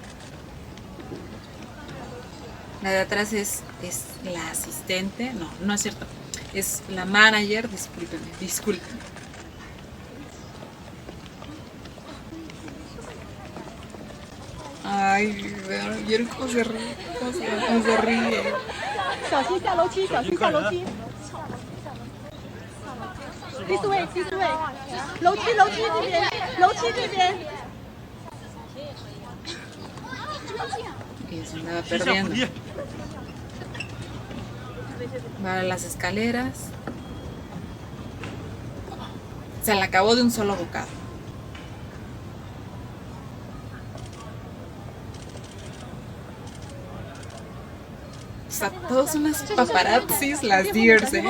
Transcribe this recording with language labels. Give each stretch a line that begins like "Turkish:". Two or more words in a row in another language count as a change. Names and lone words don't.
Spanish: La de atrás es la asistente. No, no es cierto. Es la manager. Discúlpenme. Ay, ¿vieron cómo se ríe? ¿Cómo se ríe?
Chinese: 小心下楼梯，小心下楼梯。第四位，第四位，楼梯这边，楼梯这边。
Spanish: Y se andaba perdiendo. Va a las escaleras. Se la acabó de un solo bocado. O sea, todos unas paparazzis, las deers, ¿eh?